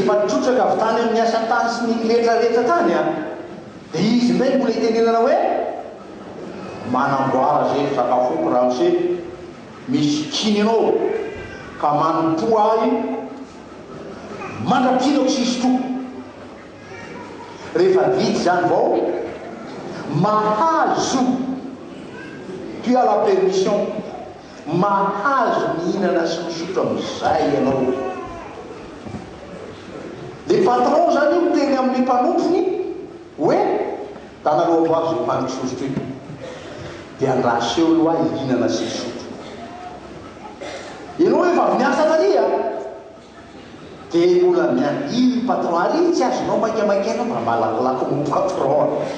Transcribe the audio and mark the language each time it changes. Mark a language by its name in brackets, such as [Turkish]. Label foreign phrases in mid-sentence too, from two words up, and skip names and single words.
[Malagasy] efa trotraka avy tany amin'ny asa tany sy ny rehetrarehetra tany a dia izy ndray mbola itenenana hoe manamboara zay sakafoko raha se misy kiny anao ka manompo ahy mandrapinako sisy toko rehefa vity zany vao mahazo [French] tu as la permission [Malagasy] mahazo mihinana sy misotro amin'izay ianao [French] le patron [Malagasy] zany io miteny amin'ny mpanompony hoe tanaloako azy zay mpanisosotro io dia andraseo aloha hihinana sy misotro ianao hoe vavy miasa talia dia ola io patron ary tsy azonao maikamaikaina mba malakolako mo patron